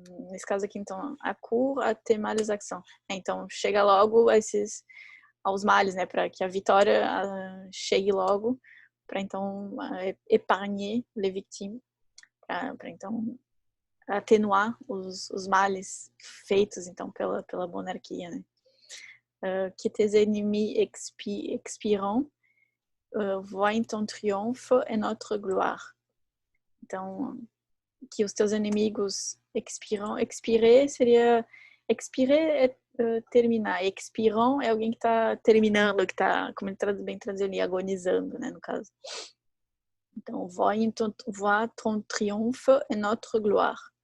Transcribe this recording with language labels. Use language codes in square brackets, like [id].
[pt] Nesse caso aqui, então, [fr] accourt à tes males actions. [pt] Então, chega logo aos males, né? Para que a vitória chegue logo, para então [fr] épargner les victimes, [pt] para então atenuar os males feitos, então, pela monarquia, né? [fr] Que tes ennemis expirant, voient ton triomphe et notre gloire. [pt] Então, que os teus inimigos expiram. Expirer seria... Expirer é terminar. Expirant é alguém que está terminando, que está, como ele bem traduz ali, agonizando, né, no caso. [fr] Então, voient ton triomphe et notre gloire.